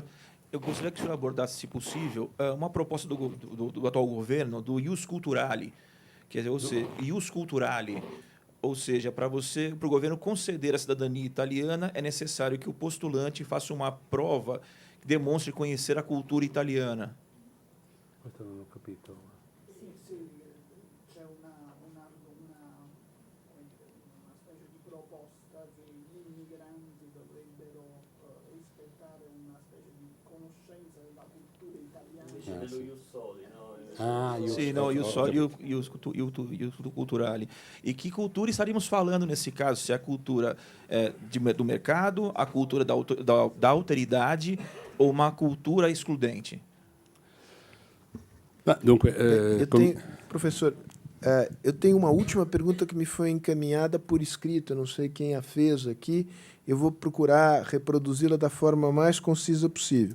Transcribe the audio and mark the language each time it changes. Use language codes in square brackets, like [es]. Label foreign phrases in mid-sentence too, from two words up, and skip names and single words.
[pt] Eu gostaria que o senhor abordasse, se possível, uma proposta do atual governo, do [la] ius culturale, [pt] quer dizer, [la] ius culturale, [pt] ou seja, para o governo conceder a cidadania italiana, é necessário que o postulante faça uma prova que demonstre conhecer a cultura italiana. [it] Questo non ho capito. Sì, c'è una specie di proposta che gli immigranti dovrebbero rispettare una specie di conoscenza della cultura italiana. Invece dello [la] ius soli, [it] no? [pt] Sim, não, [la] ius soli [pt] e o culturale. E que cultura estaríamos falando nesse caso? Se é a cultura do mercado, a cultura da alteridade ou uma cultura excludente? Dunque, professor, eu tenho uma última pergunta que me foi encaminhada por escrito, eu não sei quem a fez aqui, eu vou procurar reproduzi-la da forma mais concisa possível.